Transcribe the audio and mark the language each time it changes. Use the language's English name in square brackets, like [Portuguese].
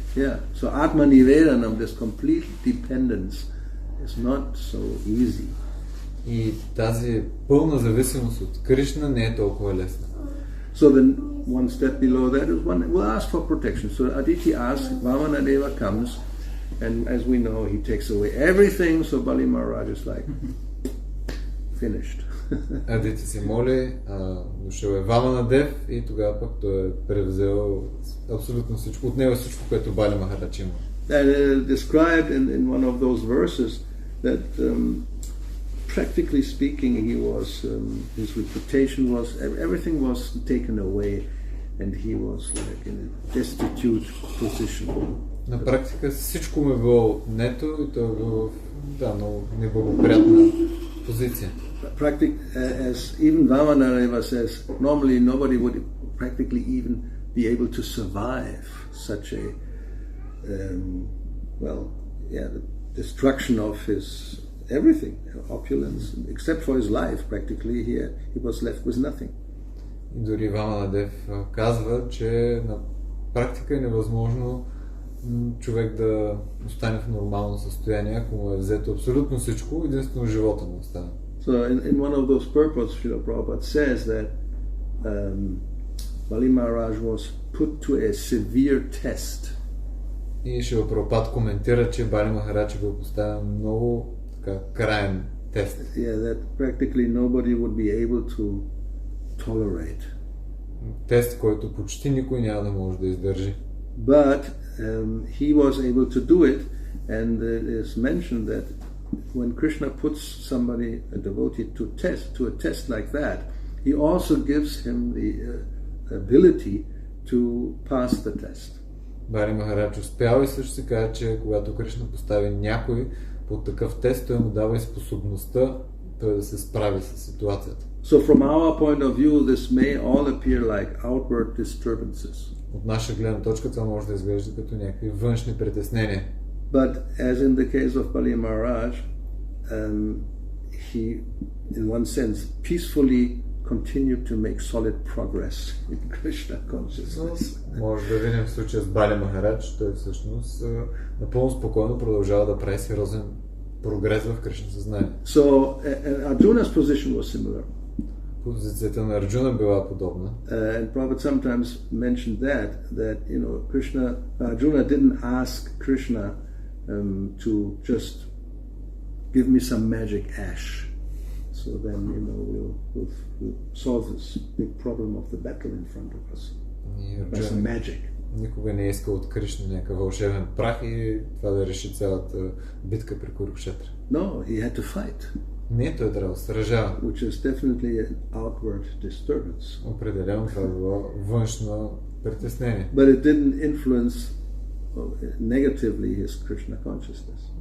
[English] Yeah, so Atma Nivedanam, this complete dependence, is not so easy. [Bulgarian] И тази пълна зависимост от Кришна не е толкова лесна. [English] So then one step below that is one will ask for protection. So Aditi asks, Vamanadeva comes, and as we know, he takes away everything, so Bali Maharaj is like, finished. [Bulgarian] Адити се моли, дошъл е Ваманадев и тогава пък той е превзел абсолютно всичко, от него всичко, което Бали Махарадж има. [English] And described in one of those verses that practically speaking, he was his reputation was everything was taken away, and he was like in a destitute position. [Bulgarian] На практика всичко му е било отнето и той е бил в много неблагоприятна позиция. [English] As even Vamanadeva says, normally nobody would practically even be able to survive such a the destruction of his everything, opulence, except for his life. Practically, he was left with nothing. [Bulgarian] И дори Ваманадев казва, че на практика е невъзможно човек да остане в нормално състояние, ако му е взето абсолютно всичко, единствено живота му остане. [English] So in one of those purports, Srila Prabhupada says that Bali Maharaj was put to a severe test. [Bulgarian] И Шрила Прабхупад коментира, че Бали Махарадж бил поставен много краен тест. [English] Yeah, that practically nobody would be able to tolerate. [Bulgarian] Тест, който почти никой няма да може да издържи. [English] But he was able to do it, and it is mentioned that when Krishna puts somebody, a devotee, to a test like that, he also gives him the ability to pass the test. [Bulgarian] Бали Махарадж успял и също се казва, че когато Кришна постави някой под такъв тест, той му дава и способността той да се справи с ситуацията. [English] So from our point of view, this may all appear like outward disturbances. [Bulgarian] От наша гледна точка това може да изглежда като някакви външни притеснения. [English] But as in the case of Bali Maharaj, he, in one sense, peacefully continued to make solid progress in Krishna consciousness. [Bulgarian] Може да видим в случая с Бали Махарадж, той всъщност напълно спокойно продължава да прави сериозен прогрес в Кришна съзнание. [English] So Arjuna's position was similar. [Bulgarian] Позицията на Арджуна била подобна. [English] And Prabhupada sometimes mentioned that Arjuna didn't ask Krishna to just give me some magic ash, so then we'll solve this big problem of the battle in front of us. By some magic. [Bulgarian] Никога не е искал от Кришна някакъв вълшебен прах и това да реши цялата битка при Курукшетра. [English] No, he had to fight. [Bulgarian] Не, той трябва да сражава. [English] Which is definitely an outward disturbance. [Bulgarian] Определено това било външно притеснение. [English] But it didn't influence negatively his Krishna consciousness.